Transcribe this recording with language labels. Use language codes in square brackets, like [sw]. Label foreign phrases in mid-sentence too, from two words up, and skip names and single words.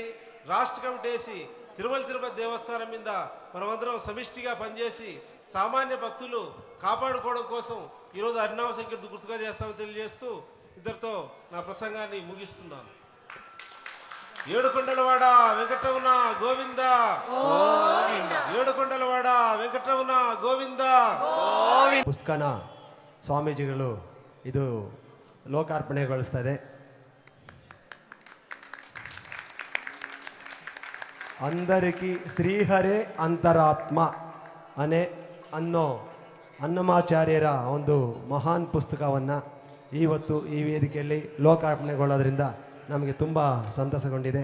[te] రాష్ట్ర కమిటీ వేసి తిరుమల తిరుపతి దేవస్థానం మీద మనమందరం సమిష్టిగా పనిచేసి సామాన్య భక్తులు కాపాడుకోవడం కోసం ఈరోజు హరినామ సంకీర్తన గుర్తుగా చేస్తామని తెలియజేస్తూ ఇద్దరితో నా ప్రసంగాన్ని ముగిస్తున్నాను. ఏడుకొండలవాడ వెంకటరమణ గోవింద, ఏడుకొండలవాడ వెంకటరమణ గోవింద. [kn] ಪುಸ್ತಕನ ಸ್ವಾಮೀಜಿಗಳು ಇದು ಲೋಕಾರ್ಪಣೆಗೊಳಿಸ್ತಾ ಇದೆ. అందరికీ ಶ್ರೀಹರೇ ಅಂತರಾತ್ಮ ಅನ್ನೋ ಅನ್ನಮಾಚಾರ್ಯರ ಒಂದು ಮಹಾನ್ ಪುಸ್ತಕವನ್ನು ಇವತ್ತು ಈ ವೇದಿಕೆಯಲ್ಲಿ ಲೋಕಾರ್ಪಣೆಗೊಳ್ಳೋದ್ರಿಂದ ನಮಗೆ ತುಂಬ ಸಂತಸಗೊಂಡಿದೆ.